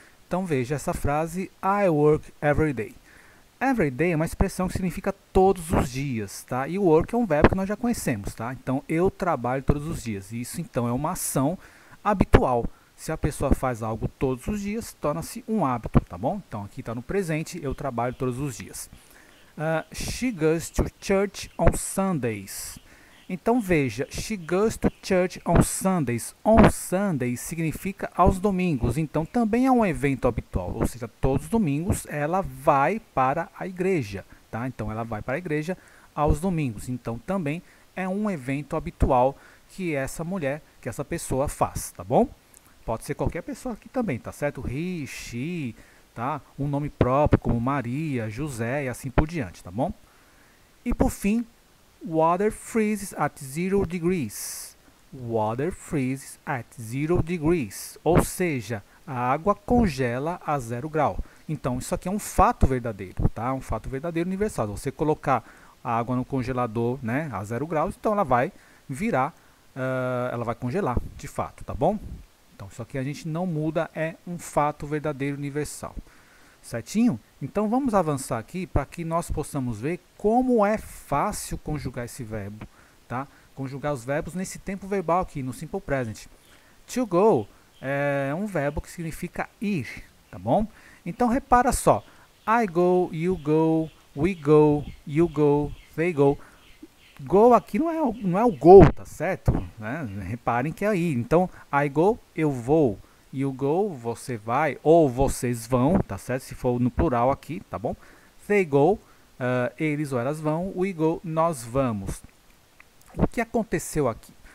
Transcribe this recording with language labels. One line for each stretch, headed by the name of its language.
Portuguese: Então veja essa frase,
English: I work every day.
Portuguese: Every day é uma expressão que significa todos os dias, tá? E work é um verbo que nós já conhecemos, tá? Então eu trabalho todos os dias. Isso então é uma ação habitual. Se a pessoa faz algo todos os dias, torna-se um hábito, tá bom? Então aqui está no presente, eu trabalho todos os dias.
English: She goes to church on Sundays.
Portuguese: Então veja,
English: she goes to church on Sundays.
Portuguese: On Sundays significa aos domingos, então também é um evento habitual, ou seja, todos os domingos ela vai para a igreja, tá? Então ela vai para a igreja aos domingos, então também é um evento habitual que essa mulher, que essa pessoa faz, tá bom? Pode ser qualquer pessoa aqui também, tá certo? He, she, tá? Um nome próprio como Maria, José e assim por diante, tá bom? E por fim,
English: water freezes at 0 degrees. Water freezes at 0 degrees.
Portuguese: Ou seja, a água congela a 0 grau. Então, isso aqui é um fato verdadeiro, tá? Um fato verdadeiro universal. Se você colocar a água no congelador, né, a 0 graus, então ela vai virar, ela vai congelar, de fato, tá bom? Então, isso aqui a gente não muda, é um fato verdadeiro universal. Certinho? Então, vamos avançar aqui para que nós possamos ver como é fácil conjugar esse verbo, tá? Conjugar os verbos nesse tempo verbal aqui, no Simple Present. To go é um verbo que significa ir, tá bom? Então, repara só.
English: I go, you go, we go, you go, they go.
Portuguese: Go aqui não é o go, tá certo? Né? Reparem que é aí. Então,
English: I go,
Portuguese: eu vou.
English: You go,
Portuguese: você vai. Ou vocês vão, tá certo? Se for no plural aqui, tá bom?
English: They go,
Portuguese: eles ou elas vão.
English: We go,
Portuguese: nós vamos. O que aconteceu aqui?